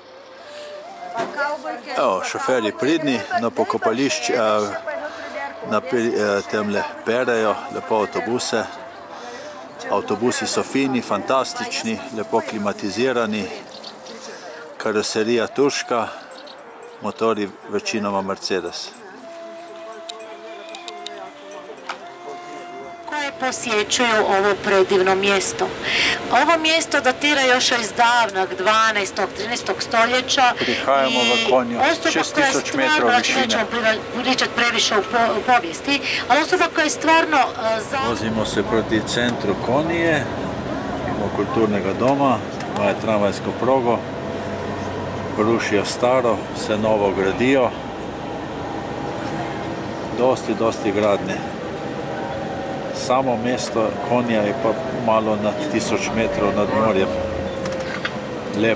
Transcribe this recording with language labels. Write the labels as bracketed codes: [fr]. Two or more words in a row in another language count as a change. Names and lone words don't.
[sl] Evo, šoferji pridni, na pokopališču, temle perejo, lepo avtobuse. Avtobusi so fini, fantastični, lepo klimatizirani. Karoserija turška, motori večinoma Mercedes. [hr] Posjećuju ovo predivno mjesto. Ovo mjesto datira još iz davnog 12. 13. stoljeća. [sl] Prihajamo v Konju, 6000 metrov višine. [hr] Nećemo pričati previše u povijesti, ali osoba koja je stvarno... [sl] Vozimo se proti centru Konije, imamo kulturnega doma, ima tramvajsko progo, rušijo staro, vse novo gradijo. Dosti gradnje. Samo mesto Konija je pa malo nad 1000 metrov nad morjem.